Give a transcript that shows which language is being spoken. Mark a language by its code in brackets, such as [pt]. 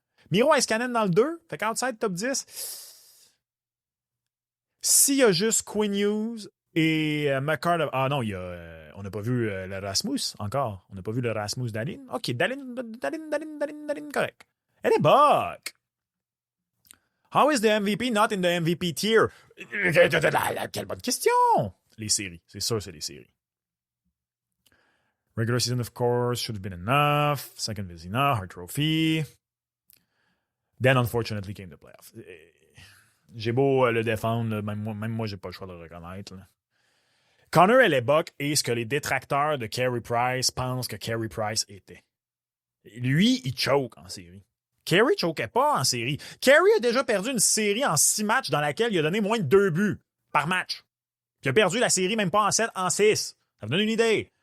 [fr] Miro Heiskanen dans le 2, fait qu' [en] outside top 10. [fr] S'il y a juste Quinn Hughes et McCarr... Ah non, on n'a pas vu le Rasmus encore. On n'a pas vu le Rasmus Dahlin. OK, Dahlin, correct. Elle est buck. [en] How is the MVP not in the MVP tier? [fr] Quelle bonne question! Les séries. C'est sûr, c'est les séries. [en] Regular season, of course, should have been enough. Second Vezina, Hart Trophy. Then, unfortunately, came the playoff. [fr] J'ai beau le défendre, là, même moi, j'ai pas le choix de le reconnaître. Là. Connor Hellebuck est ce que les détracteurs de Carey Price pensent que Carey Price était. Lui, il choke en série. Carey choquait pas en série. Carey a déjà perdu une série en 6 matchs dans laquelle il a donné moins de 2 buts par match. Puis il a perdu la série même pas en 7, en 6. Ça vous donne une idée.